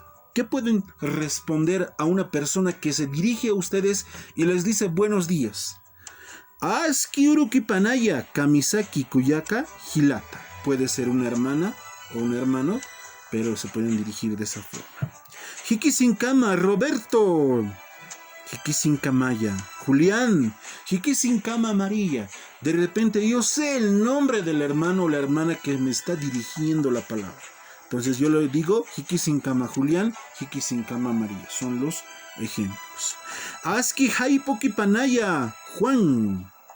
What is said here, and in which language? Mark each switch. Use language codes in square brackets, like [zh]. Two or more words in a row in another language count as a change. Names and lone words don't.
[es] ¿Qué pueden responder a una persona que se dirige a ustedes y les dice buenos días? [ay] Askiurukipanaya, Kamisaki Kuyaka Hilata. [es] Puede ser una hermana o un hermano, pero se pueden dirigir de esa forma. [ay] Hikisinkama, Roberto. Hikisinkamaya, Julián. Hikisinkama, María. [es] De repente yo sé el nombre del hermano o la hermana que me está dirigiendo la palabra. Entonces yo le digo Hikisinkama Julián, Hikisinkama María. Son los ejemplos. [ay] Aski Haipokipanaya, Juan.